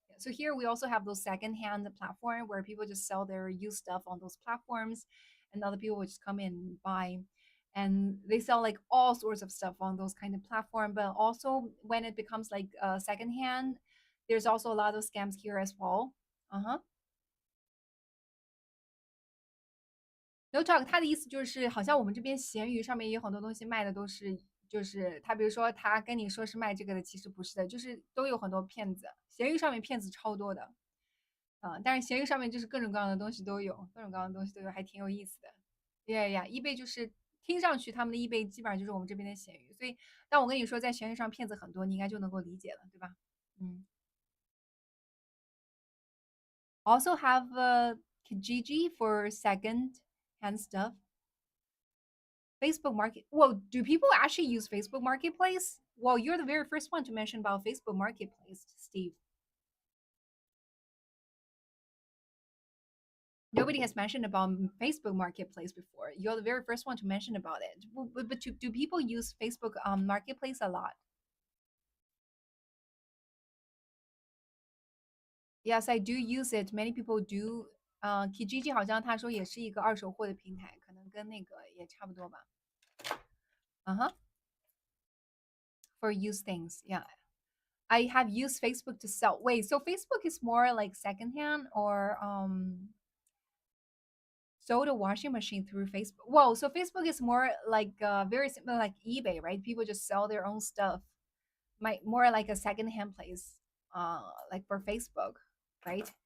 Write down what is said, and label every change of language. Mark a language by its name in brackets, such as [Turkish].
[English] So here we also have those secondhand platform where people just sell their used stuff on those platforms, and other people would just come in and buy, and they sell like all sorts of stuff on those kind of platform. But also when it becomes like secondhand, there's also a lot of scams here as well. Uh huh. No talk， [Chinese] 他的意思就是好像我们这边闲鱼上面也有很多东西卖的都是，就是他比如说他跟你说是卖这个的，其实不是的，就是都有很多骗子。闲鱼上面骗子超多的但是闲鱼上面就是各种各样的东西都有，各种各样的东西都有，还挺有意思的。 [English] Yeah, yeah, [Chinese] eBay 就是听上去他们的 eBay 基本上就是我们这边的闲鱼，所以当我跟你说在闲鱼上骗子很多，你应该就能够理解了，对吧？嗯。 [English] Also have Kijiji for second hand stuff. Facebook Market. Well, do people actually use Facebook Marketplace? Well, you're the very first one to mention about Facebook Marketplace, Steve. Nobody has mentioned about Facebook Marketplace before. You're the very first one to mention about it. But do people use Facebook Marketplace a lot? Yes, I do use it. Many people do. [Chinese] Kijiji 好像他说也是一个二手货的平台，可能跟那个也差不多吧。 [English] Uh-huh. For used things. Yeah. I have used Facebook to sell. Wait, so Facebook is more like secondhand or sold a washing machine through Facebook. Whoa, so Facebook is more like very similar like eBay, right? People just sell their own stuff. Might more like a secondhand place, like for Facebook, right?